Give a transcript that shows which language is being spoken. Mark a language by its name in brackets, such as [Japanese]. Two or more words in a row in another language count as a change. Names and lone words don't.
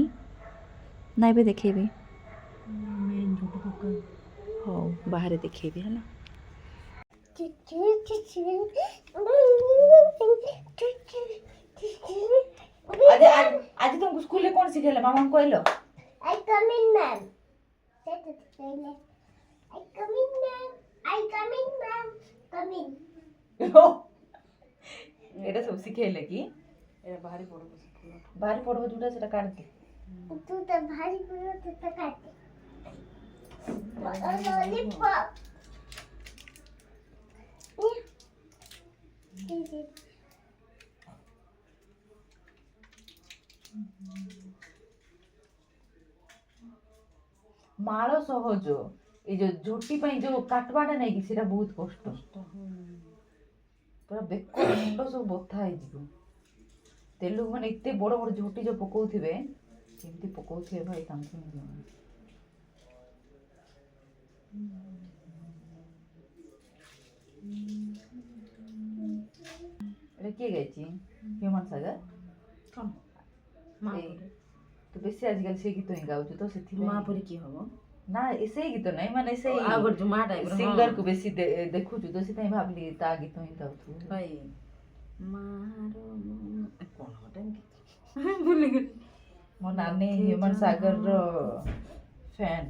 [Odia] ନା ଏବେ ଦେଖେଇବି? ହଉ ବାହାରେ ଦେଖେଇବି ହେଲା। ଆଜି ତୁମକୁ ସ୍କୁଲରେ କ'ଣ ଶିଖେଇଲେ ମାମାଙ୍କୁ କହିଲ? [English] I come in, ma'am. Say it again. I come in, ma'am. I come in, ma'am. Come in. [Odia] ଏଇଟା ସବୁ ଶିଖେଇଲେ କି? ଏଇଟା ବାହାରି ପଡ଼ିବ, ବାହାରି ପଡ଼ିବ ଯେଉଁଟା ସେଟା କାଢ଼ିଦେ। ତୁ ତ ଭାରି ପୁରା ତୁ ତ କାଟେ। ଲଲିପପ ମାଳ ସହଜ, ଏଇ ଯୋଉ ଝୋଟି ପାଇଁ ଯୋଉ କାଟବାଟା ନାଇଁ କି ସେଟା ବହୁତ କଷ୍ଟ। ପୁରା ବେକ ମୁଣ୍ଡ ସବୁ ବଥା ହେଇଯିବ। ତେଲୁଗୁ ମାନେ ଏତେ ବଡ ବଡ ଝୋଟି ଯୋଉ ପକଉଥିବେ, କେମିତି ପକଉଥିବେ ଭାଇ ତାଙ୍କୁ ହିଁ ଜଣା। ଏଟା କେ ଗାଇଛି? হ্যুমান সাগর। ତୋ ବେଶି ଆଜିକାଲି ସେଇ গীତ ହିଁ ଗାଉଛୁ ତ ସେଥିପାଇଁ। ମା ପରି କିଏ ହବ? ନା ସେଇ ଗୀତ ନାହିଁ, ମାନେ ସେଇ ଆଉ ଗୋଟେ ଯୋଉ ମା ଟାଇପର ସିଙ୍ଗରକୁ ବେଶୀ ଦେଖୁଛୁ ତ ସେଥିପାଇଁ ଭାବିଲି ତା ଗୀତ ହିଁ ଗାଉଥିବୁ। ଭାଇ ମାର କଣ ଗୋଟେ ଭୁଲିଗଲି। ମୋ ନାନୀ ହ୍ୟୁମାନ ସାଗରର ଫ୍ୟାନ୍।